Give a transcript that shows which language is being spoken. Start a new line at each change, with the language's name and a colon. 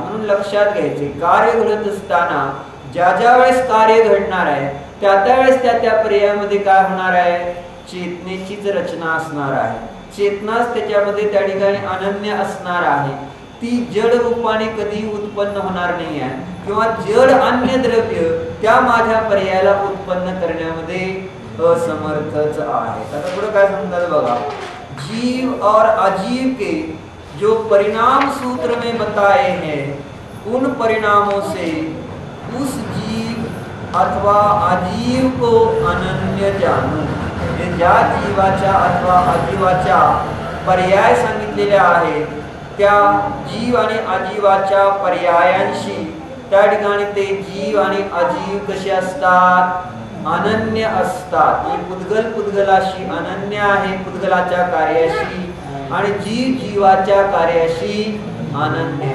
Marathi: म्हणून लक्षात घ्यायचे, कार्य घडत असताना ज्या वेळेस कार्य घडणार आहे त्या वेळेस त्या पर्यायामध्ये काय होणार आहे, चेतनेचीच रचना असणार आहे. चेतनाच त्याच्यामध्ये त्या ठिकाणी अनन्य असणार आहे. ती जड रूपाने कधी उत्पन्न होणार नाही आहे किंवा जड अन्य द्रव्य त्या माझ्या पर्यायाला उत्पन्न करण्यामध्ये असमर्थच आहे. आता पुढे काय समजायचं बघा,
Hindi: जीव और अजीव के जो परिणाम सूत्र में बताए हैं उन परिणामों से उस जीव अथवा अजीव को अनन्य जानो.
Marathi: ज्या जीवाच्या अथवा अजीवाच्या पर्याय सांगितलेल्या आहेत त्या जीव आणि अजीवाच्या पर्यायांशी त्या ठिकाणी ते जीव आणि अजीव कसे असतात, अनन्य असतात. पुद्गलाशी अनन्य आहे पुद्गलाच्या कार्याशी आणि जीव जीवाच्या कार्याशी अनन्य.